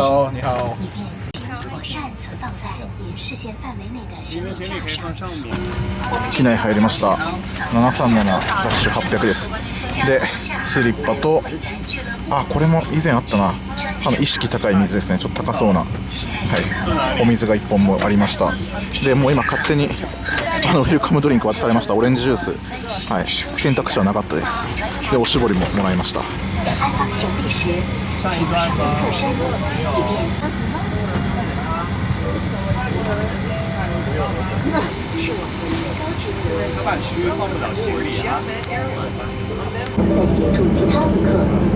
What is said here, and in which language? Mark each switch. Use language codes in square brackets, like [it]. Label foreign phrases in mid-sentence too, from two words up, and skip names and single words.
[zh] Hello， 你好。以便妥善存放在您视线范围内的行李架上。 [ja] 機内入りました。737-800です。で、スリッパと、これも以前あったな。意識高い水ですね。ちょっと高そうな、はい、お水が1本もありました。で、もう今勝手にウェルカムドリンク渡されました。オレンジジュース、はい、選択肢はなかったです。で、おしぼりももらいました。 [zh] 安放行李时，请稍微侧身，以便。是我们最高职责。甲板区放不了行李啊。在协助其他旅客。